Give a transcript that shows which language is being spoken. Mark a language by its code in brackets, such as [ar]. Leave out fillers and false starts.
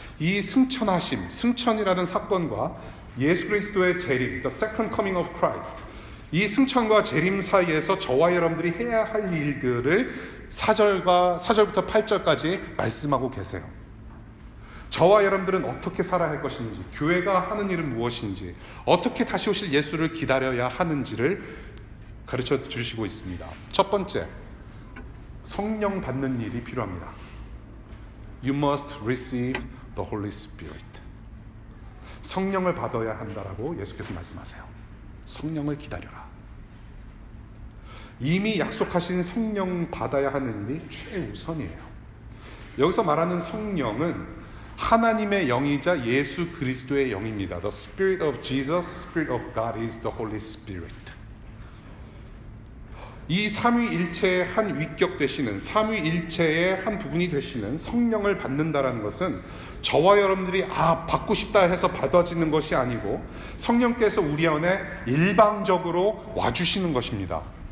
[ko] 이 승천이라는 사건과 예수 그리스도의 재림, [en] The Second Coming of Christ, [ko] 이 승천과 재림 사이에서 저와 여러분들이 해야 할 일들을 4절부터 8절까지 말씀하고 계세요. 저와 여러분들은 어떻게 살아야 할 것인지, 교회가 하는 일은 무엇인지, 어떻게 다시 오실 예수를 기다려야 하는지를 가르쳐 주시고 있습니다. 첫 번째, 성령 받는 일이 필요합니다. [en] You must receive the Holy Spirit. [ko] 성령을 받아야 한다라고 예수께서 말씀하세요. 성령을 기다려라. 이미 약속하신 성령 받아야 하는 일이 최우선이에요. 여기서 말하는 성령은 하나님의 영이자 예수 그리스도의 영입니다. [en] The Spirit of Jesus, Spirit of God is the Holy Spirit. [ko] 이 삼위일체의 한 위격 되시는, 삼위일체의 한 부분이 되시는 성령을 받는다라는 것은 저와 여러분들이 받고 싶다 해서 받아지는 것이 아니고 성령께서 우리 안에 일방적으로 와주시는 것입니다.